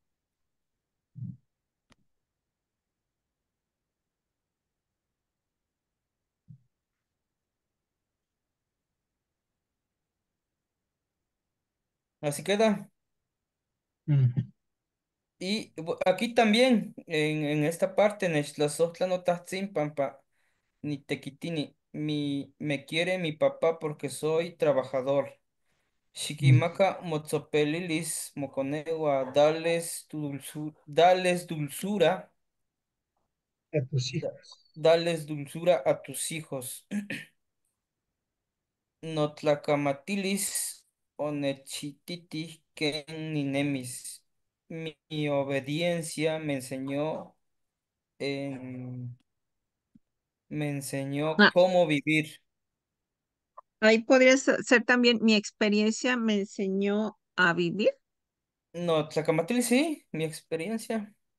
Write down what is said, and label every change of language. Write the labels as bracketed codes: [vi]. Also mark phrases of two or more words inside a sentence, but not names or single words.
[es] Así queda. Ujú. Y aquí también, en esta parte, [nah] Nextlazohtla no tahtsin pampa, ni tequitini, [es] me quiere mi papá porque soy trabajador. [nah] Shikimaka motzopelilis moconewa, [es] dales dulzura, A tus da- hijos. dales dulzura a tus hijos. [nah] Notlacamatilis onechititi ken ninemis. [es] Mi obediencia me enseñó Ah, cómo vivir. ahí podría ser también mi experiencia me enseñó a vivir. Notlacamatilis, sí, mi experiencia.